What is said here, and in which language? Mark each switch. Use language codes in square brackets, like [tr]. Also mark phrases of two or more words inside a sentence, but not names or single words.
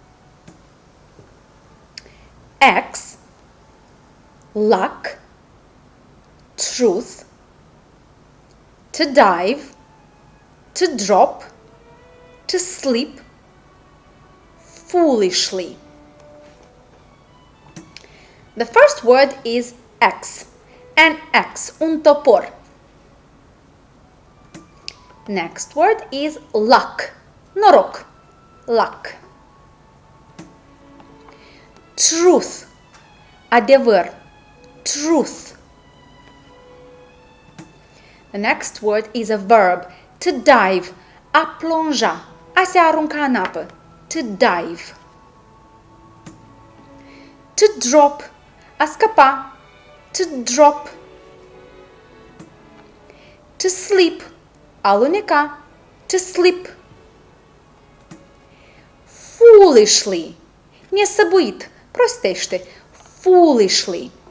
[en] X, luck, truth, to dive, to drop, to sleep, foolishly. The first word is X, an X, [ro] un topor. [en] Next word is luck, noroc, luck. Truth, adevăr, truth. The next word is a verb, to dive, [ro] a plonja, a se arunca în apă, [en] to dive. To drop, [ro] a scăpa, [en] to drop. To sleep, [ro] a aluneca, [en] to sleep. Foolishly, [ro] nesăbuit, prostește, [en] foolishly.